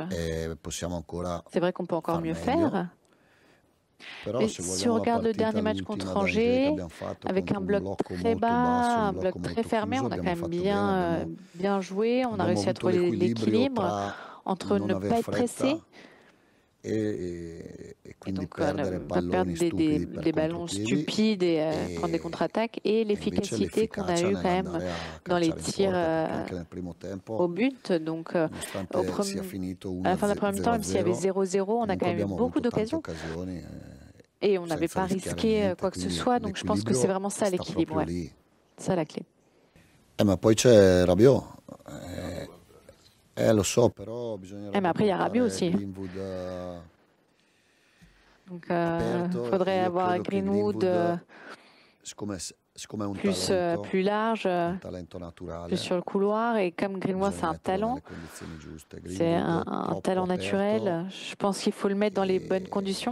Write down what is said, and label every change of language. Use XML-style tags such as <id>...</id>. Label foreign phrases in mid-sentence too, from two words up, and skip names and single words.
<fr>C'est vrai qu'on peut encore mieux faire. Mais si on regarde le dernier match contre Angers, avec un bloc très bas, un bloc très fermé, on a quand même bien joué, on a réussi à trouver l'équilibre entre ne pas être pressé et donc ne pas perdre des ballons stupides et prendre des contre-attaques, et l'efficacité qu'on a eue quand même dans les tirs au but. Donc à la fin de la première mi-temps, même s'il y avait 0-0, on a quand même eu beaucoup d'occasions. Et on n'avait pas risqué quoi que ce soit, donc je pense que c'est vraiment ça l'équilibre, ouais. Ça la clé.</fr> <it>Mais poi c'è Rabiot. Lo so, però</it> <fr>mais après il y a Rabiot aussi. Donc il faudrait avoir Greenwood plus large, plus sur le couloir, et comme Greenwood c'est un talent naturel, je pense qu'il faut le mettre dans les bonnes conditions.</fr>